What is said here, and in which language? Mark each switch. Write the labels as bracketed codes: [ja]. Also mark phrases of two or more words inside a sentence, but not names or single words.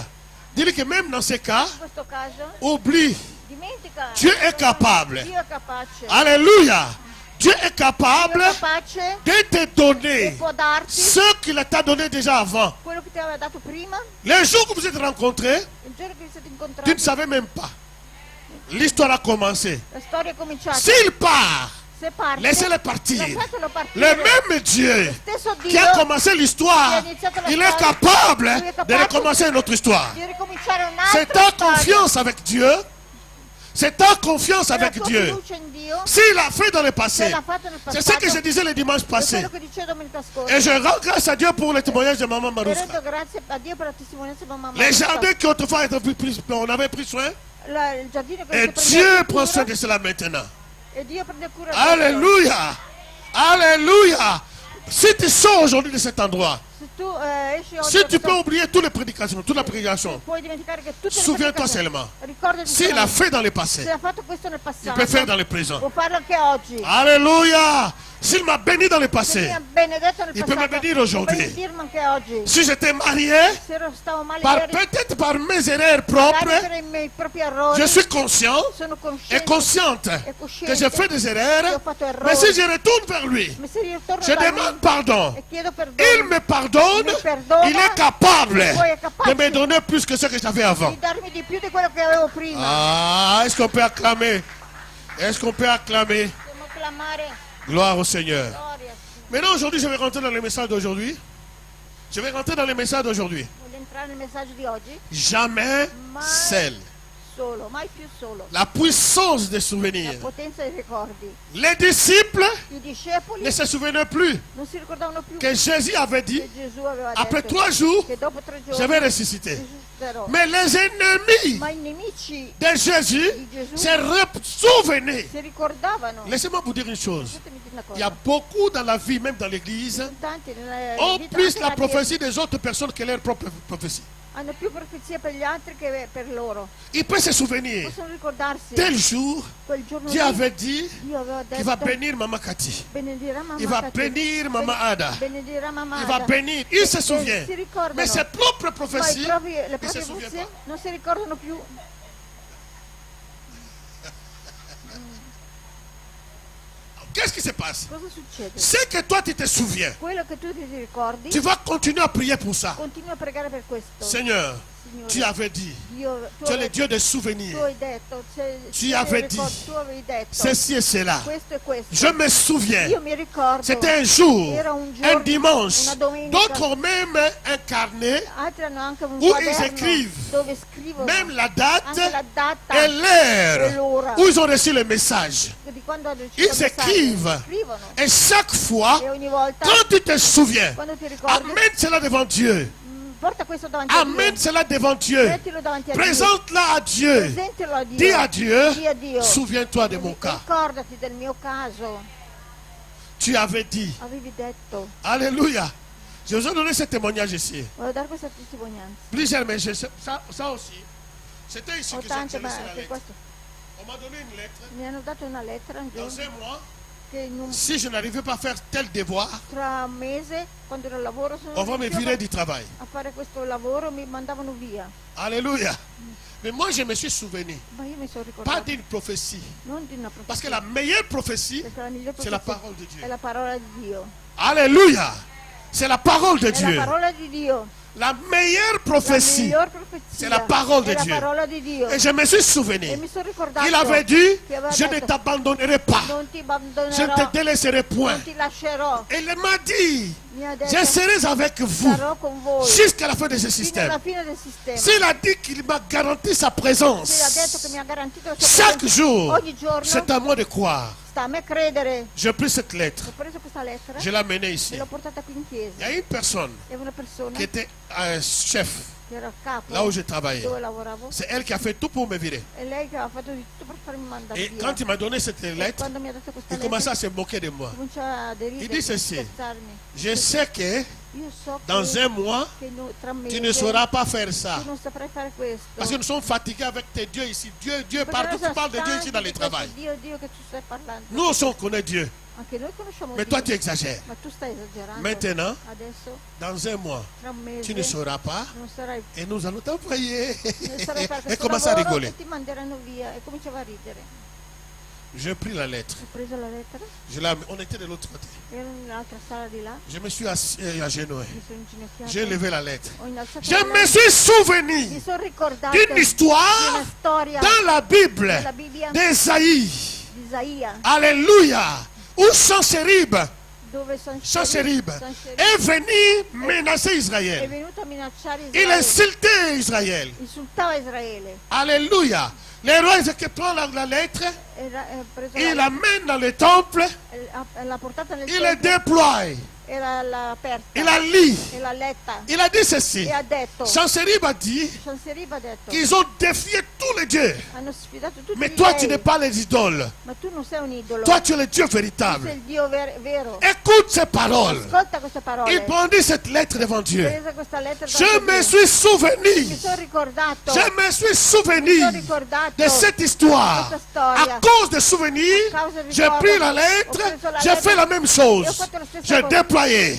[fr] Dis-lui que même dans ces cas, [it] In questo caso, [fr] oublie. [it] dimentica. [fr] Dieu est capable. [it] Dio è capace. [fr] Alléluia. Dieu est capable [it] Dio è capace [fr] de te [it] e [fr] donner [it] può darti [fr] ce qu'il t'a donné déjà avant. [it] quello che ti aveva dato prima. [fr] Les jours que vous êtes rencontrés, [it] Il giorno che vi siete [fr] tu [it] incontrati, [fr] ne savais même pas. L'histoire a commencé. [it] la storia è cominciata. [fr] S'il part, [it] Se parte, [fr] laissez-le partir. [it] lasciatelo partire. [fr] Le même Dieu [it] Stesso Dio [fr] qui a commencé l'histoire, [it] qui ha iniziato la [fr] il est [it] storia, [fr] capable [it] lui è [fr] de [it] capace [fr] recommencer notre histoire. [it] di ricominciare [fr] C'est [it] un'altra [fr] ta [it] storia. [fr] confiance avec Dieu. C'est ta confiance [it] La [fr] avec [it] tua [fr] Dieu. [it] fiducia in Dio, [fr] S'il l'a fait dans le [it] se [fr] passé, [it] l'ha fatto nel [fr] c'est [it] passato, [fr] ce que je disais le dimanche [it] è [fr] passé. [it] quello che dicevo domenica scorsa. [fr] Et je rends grâce à Dieu pour le témoignage de Maman [it] E [fr] Marouska. [it] rendo grazie a Dio per la testimonianza di mamma [fr] Les [it] Maruska. [fr] jardins qui autrefois étaient on avait pris soin. [it] Il giardino che [fr] Et [it] si prende [fr] Dieu [it] cura, [fr] prend soin de cela maintenant. [it] e Dio prende cura di questo. [fr] Alléluia. Alléluia. Si tu sors aujourd'hui de cet endroit, [it] Se tu esci oggi [fr] si [it] da [fr] tu [it] questo- [fr] peux oublier toutes les prédications, toute la prédication, [it] puoi dimenticare che tutte le [fr] souviens-toi [it] predicazioni- [fr] seulement. [it] Ricordati [fr] S'il [it] solo, [fr] a fait dans le [it] se [fr] passé, [it] ha fatto questo nel [fr] il [it] passato, [fr] peut faire dans le présent. [it] può farlo anche oggi. [fr] Alléluia. S'il m'a béni dans le [it] Se mi [fr] passé, [it] ha benedetto nel [fr] il peut me [it] passato, [fr] bénire aujourd'hui. [it] può benedirmi anche oggi. [fr] si j'étais marié, [it] Se stavo male [fr] par, [it] ieri, [fr] peut-être par mes erreurs [it] magari [fr] propres, [it] per i miei propri errori, [fr] je suis conscient [it] sono [fr] et [it] cosciente [fr] consciente [it] e cosciente [fr] que j'ai fait des [it] che [fr] erreurs. [it] ho fatto errori. [fr] Mais si je retourne vers lui, [it] Ma se ritorno [fr] je [it] da lui [fr] demande pardon. [it] e chiedo perdono, [fr] Il me pardonne, [it] Mi perdona. [fr] il est capable [it] Poi è capace [fr] de me donner plus que ce que j'avais avant. [it] di darmi di più di quello che avevo prima. [fr] Ah, est-ce qu'on peut acclamer? Est-ce qu'on peut acclamer? [it] Possiamo clamare [fr] Gloire au Seigneur. [it] gloria. [fr] Maintenant, aujourd'hui, je vais rentrer dans le message d'aujourd'hui. Je vais rentrer dans le message d'aujourd'hui. [it] Voglio entrare nel messaggio di oggi. [fr] Jamais [it] Mai [fr] seul. [it] solo, mai più solo. [fr] La puissance des [it] La [fr] souvenirs. [it] potenza dei ricordi. [fr] Les disciples [it] I discepoli [fr] ne se souvenaient plus [it] non si ricordavano più [fr] que Jésus avait dit, [it] che Gesù aveva [fr] après [it] detto [fr] 3 jours, [it] che dopo 3 [fr] je [it] giorni [fr] vais ressusciter. [it] risusciterò. [fr] Mais les ennemis [it] Ma i nemici [fr] de Jésus [it] di Gesù [fr] se souvenaient. [it] si ricordavano. [fr] Laissez-moi vous dire une chose. [it] Lasciatemi dire una [fr] Il y a [it] cosa. [fr] beaucoup dans la vie, même dans l'église, [it] Tanti nella [fr] ont [it] vita, [fr] plus [it] anche [fr] la [it] nella Chiesa, [fr] prophétie des autres personnes que leur propre prophétie. [it] hanno più profezie per gli altri che per loro. [fr] Il peut se souvenir. [it] Possono ricordarsi [fr] Tel jour, [it] quel giorno [fr] Dieu [it] lì, [fr] avait dit [it] Dio aveva [fr] qu'il va [it] detto [fr] bénir Maman Cathy. [it] benedirà mamma [fr] Il va [it] Cathy, [fr] bénir Maman Ada. [it] benedirà mamma [fr] Il va [it] Ada. [fr] bénir. Il se [it] E [fr] souvient. [it] si ricordano, [fr] Mais ses propres [it] ma [fr] prophéties, [it] le [fr] il ne se [it] proprie [fr] souvient [it] profezie [fr] pas. [it] non si ricordano più. [fr] Qu'est-ce qui se passe? [it] Cosa succede? [fr] C'est que toi tu te souviens. [it] Quello che tu ti ricordi, [fr] Tu vas continuer à prier pour ça. [it] continua a pregare per questo. [fr] Seigneur, [it] Signore, [fr] tu avais dit, [it] Dio, [fr] tu es le Dieu des souvenirs. [it] tu hai detto, [fr] Tu avais dit, [it] tu avevi detto [fr] Ceci et cela. [it] questo e questo. [fr] Je me souviens. [it] Io mi ricordo, [fr] C'était un jour, [it] era un giorno, [fr] un dimanche. [it] una domenica. [fr] D'autres ont même un carnet [it] Altri hanno anche un [fr] où ils [it] quaderno [fr] écrivent [it] dove scrivono [fr] même la date [it] anche la data [fr] et [it] e [fr] l'heure [it] l'ora [fr] où ils ont reçu le message. [it] di quando hanno ricevuto [fr] Ils [it] il messaggio. [fr] écrivent. [it] Scrivono [fr] Et chaque fois, [it] e ogni volta [fr] quand tu te souviens, [it] quando ti ricordi [fr] amène cela devant Dieu. [it] porta questo davanti a [fr] Amène [it] Dio, [fr] cela devant Dieu. [it] mettilo davanti a Dio, [fr] Présente-la à Dieu. [it] presentalo a Dio, [fr] Dis à Dieu, [it] Dì a Dio, [fr] souviens-toi de mon cas. [it] ricordati del mio caso, [fr] Tu avais dit. [it] avevi detto. [fr] Alléluia. Je vous ai donné ce témoignage ici. [it] Voglio dare questa testimonianza. [fr] Plusieurs, mais ça aussi. C'était ici [it] Ho [fr] que j'ai [it] tante, [fr] laissé [it] ma [fr] la [it] anche [fr] lettre. [it] questo. [fr] On m'a donné une lettre. [it] Mi hanno dato una lettera un [fr] Dans [it] giorno [fr] un mois, [it] che [fr] si je n'arrivais pas à faire tel devoir, [it] tra un mese, quando ero al lavoro, sono [fr] on va me [it] riuscita [fr] virer du travail. [it] a fare questo lavoro, mi mandavano via. [fr] Alléluia. Mais moi, je me suis souvenu, [it] Ma io mi sono [fr] pas [it] ricordata, [fr] d'une prophétie. [it] non di una [fr] Parce que [it] profezia, [fr] la meilleure prophétie, [it] perché la migliore [fr] c'est la [it] profezia [fr] parole de Dieu. [it] è la parola di Dio. [fr] Alléluia. C'est la parole de [it] È la [fr] Dieu. [it] parola di Dio. [fr] La meilleure [it] La [fr] prophétie. [it] miglior profezia [fr] c'est la parole de [it] è la [fr] Dieu. [it] parola di Dio. [fr] Et je me suis [it] E [fr] souvenu. [it] mi sono ricordato [fr] Il avait dit, [it] che aveva [fr] je ne [it] detto, [fr] t'abandonnerai pas. [it] non ti [fr] Je ne [it] abbandonerò, [fr] te délaisserai point. [it] non ti lascerò. [fr] Et il m'a dit, [it] Mi ha detto, [fr] je serai avec vous [it] sarò con voi [fr] jusqu'à la fin de ce [it] fino [fr] système. [it] alla fine del sistema. [fr] S'il a dit qu'il m'a garanti sa [it] Se ha detto [fr] présence, [it] che mi ha garantito la sua [fr] chaque [it] presenza [fr] jour, [it] ogni giorno, [fr] c'est à moi de croire. [it] sta a me credere. [fr] J'ai pris cette lettre, [it] Ho preso questa lettera [fr] je l'ai amenée [it] e [fr] ici. [it] l'ho portata qui in [fr] Il y [it] chiesa. [fr] a une personne [it] E una persona [fr] qui était un chef [it] che era il capo [fr] là où je travaillais. [it] dove lavoravo, [fr] C'est elle qui a fait tout pour me virer. [it] e lei che aveva fatto di tutto per farmi mandare [fr] Et [it] via. [fr] quand il m'a donné cette [it] E [fr] lettre, [it] quando mi ha dato questa [fr] il commençait [it] lettera [fr] à se moquer de moi. [it] comincia a deridere, [fr] Il dit ceci, [it] scherzarmi. [fr] Je sais que [it] Io so [fr] dans [it] che, [fr] un mois, [it] tra un mese [fr] tu ne sauras pas faire ça. [it] tu non saprai fare questo. [fr] Parce que nous sommes fatigués avec tes dieux ici. Dieu [it] Perché [fr] partout, [it] noi [fr] tu [it] siamo [fr] parles de Dieu ici [it] stanchi [fr] dans [it] di [fr] le [it] questo [fr] travail. [it] Dio che tu stai parlando. [fr] Nous aussi on connaît Dieu. [it] Anche noi conosciamo [fr] Mais [it] Dio. [fr] toi tu exagères. [it] Ma tu stai esagerando. [fr] Maintenant, [it] Adesso, [fr] dans un mois, [it] tra un mese, [fr] tu ne sauras pas [it] non sarai [fr] et nous allons t'envoyer. [it] non sarai fare [fr] Et [it] questo [fr] commence à [it] lavoro [fr] rigoler. [it] e ti manderanno via. E cominciava a ridere. [fr] J'ai pris la lettre. [it] Ho preso la lettera, [fr] On était de l'autre côté. [it] ero nell'altra sala di là, [fr] Je me suis assis à genoux. [it] mi sono inginocchiata, [fr] J'ai levé la lettre. [it] ho innalzato [fr] Je [it] la [fr] me [it] lettera, [fr] suis [it] mi [fr] souvenu [it] sono ricordata [fr] d'une [it] di [fr] histoire [it] una storia [fr] dans la Bible [it] della Bibbia [fr] d'Ésaïe. [it] di Isaia, [fr] Alléluia. Où Sennacherib [it] dove Sennacherib Sancherib [fr] est venu menacer [it] è [fr] Israël. [it] venuto a minacciare [fr] Il [it] Israele, [fr] insultait Israël. [it] insultava Israele, [fr] Alléluia. Le roi Ézéchiel prend la lettre, [it] preso il la [fr] l'amène dans le temple, [it] l'ha portata nel [fr] il le [it] tempio [fr] déploie, [it] e l'ha aperta [fr] il la lit. [it] e l'ha letta [fr] Il a dit ceci. [it] e ha detto, [fr] Sennacherib a dit [it] Sancherib ha detto, [fr] qu'ils ont défié tous les dieux. [it] hanno sfidato tutti [fr] Mais [it] gli [fr] toi, tu [it] dei, [fr] n'es pas les idoles. [it] ma tu non sei un idolo, [fr] Toi, tu es le Dieu [it] tu sei [fr] véritable. [it] il Dio vero. [fr] Écoute ces paroles. [it] Ascolta queste parole. [fr] Il prendit cette lettre devant [it] Ho [fr] Dieu. [it] preso questa lettera [fr] Je [it] davanti a [fr] me [it] Dio. [fr] suis souvenu. [it] Mi sono ricordato, [fr] Je me suis [it] mi [fr] souvenu [it] sono ricordato [fr] de cette histoire. [it] questa storia. [fr] À cause des souvenirs, [it] A causa del [fr] j'ai [it] ricordo, [fr] pris la [it] ho [fr] lettre, [it] preso la [fr] j'ai [it] lettera, [fr] fait la même [it] e ho [fr] chose. [it] fatto la stessa [fr] J'ai [it] cosa. [fr] déployé.